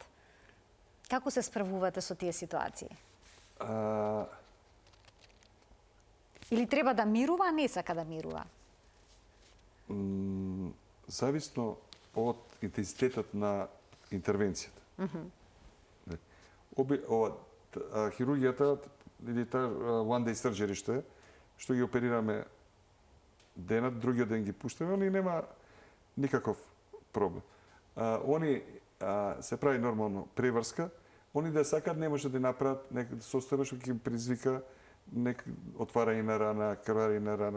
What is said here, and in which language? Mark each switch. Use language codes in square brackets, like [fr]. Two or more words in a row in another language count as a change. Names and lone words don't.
[mk] Како се справувате со тие ситуации? Или треба да мирува, а не сака да мирува? Зависно од интензитетот на интервенцијата. Хирургијата или [en] one day surgery [mk] што ги оперираме денат, другиот ден ги пуштаме, они нема никаков проблем. Они се прави нормално преврска, они да сакат не може да направат некој состојба што ќе предизвика отварање на рана, крварење на рана.